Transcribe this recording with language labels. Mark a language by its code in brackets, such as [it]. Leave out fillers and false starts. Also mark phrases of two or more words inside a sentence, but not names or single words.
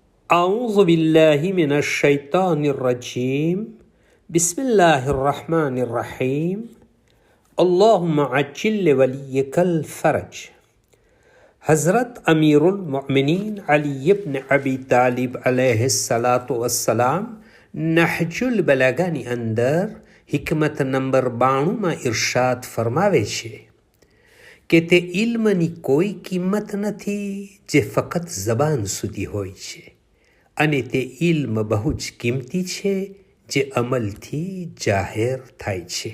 [ar] أعوذ بالله من الشيطان الرجيم بسم الله الرحمن الرحيم اللهم عجل لوليك الفرج. [gu] हज़रत अमीरुल मोमिनीन अली इब्न अबी तालिब [ar] عليه الصلاة والسلام [gu] નહજુલ બલાગાની અંદર હિકમત નંબર 92માં ઇરશાદ ફરમાવે છે કે તે ઇલ્મની કોઈ કિંમત નથી જે ફક્ત જબાન સુધી હોય છે, અને તે ઇલ્મ બહુ જ કિંમતી છે જે અમલથી જાહેર થાય છે.